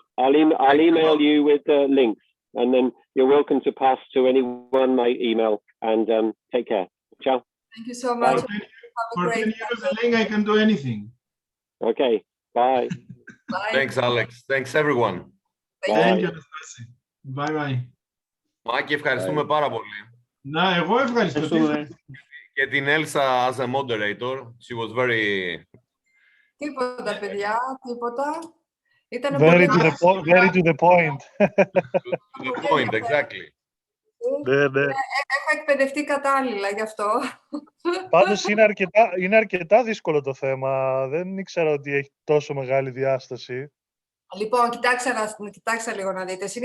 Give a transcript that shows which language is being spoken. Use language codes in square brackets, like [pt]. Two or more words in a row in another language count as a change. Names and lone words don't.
[en] I'll email you with links, and then you're welcome to pass to anyone my email. And take care. Ciao. Thank you so much. For 10 euros a link, I can do anything. Okay. Bye. Bye. Thanks, Alex. Thanks, everyone. Thank you. Bye bye. [el] Μάκη, ευχαριστούμε πάρα πολύ. Να, εγώ ευχαριστώ. Και την [en] Elsa as a moderator. She was very... [el] Τίποτα, παιδιά, τίποτα. [en] Very to the point. To the point, exactly. [el] Έχω εκπαιδευτεί κατάλληλα γι' αυτό. Πάντως είναι αρκετά δύσκολο το θέμα. Δεν ήξερα ότι έχει τόσο μεγάλη διάσταση. Λοιπόν, κοιτάξτε λίγο να δείτε.